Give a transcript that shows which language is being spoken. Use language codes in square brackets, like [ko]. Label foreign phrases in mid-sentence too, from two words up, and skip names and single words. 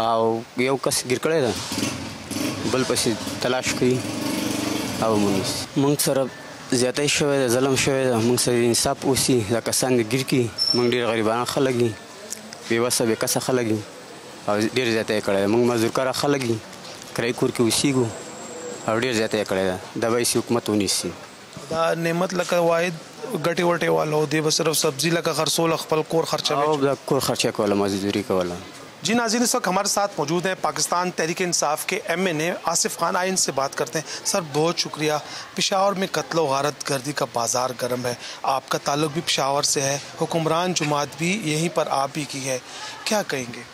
[ps] او یو کس ګر کړی دا بل پسې تلاش کوي او مونږ سره زیاتې شوی ده ظلم شوی ده مونږ سره انصاف اوسي دا کسان ګر کی مونږ ډېر غریبان خلک دي بېوسه بېکسه خلک دي او ډېر زیاته یې کړی ده مونږ مزدور کاره خلک دي کرایي کور کې اوسېږو او ډېر زیاته یې کړی ده دا به یې حکومت ونیسي دا نعمت لکه واحد ګټې وټې والو دی به صرف سبزی لکه خرڅول خپل کور خرچه او دا کور خرچه کوله مزدوری کوله [ur] جی ناظرین اس وقت ہمارے ساتھ موجود ہیں پاکستان تحریک انصاف کے MNA آصف خان آئین سے بات کرتے ہیں سر بہت شکریہ پشاور میں قتل و غارت گردی کا بازار گرم ہے آپ کا تعلق بھی پشاور سے ہے حکمران جماعت بھی یہیں پر آپ ہی کی ہے کیا کہیں گے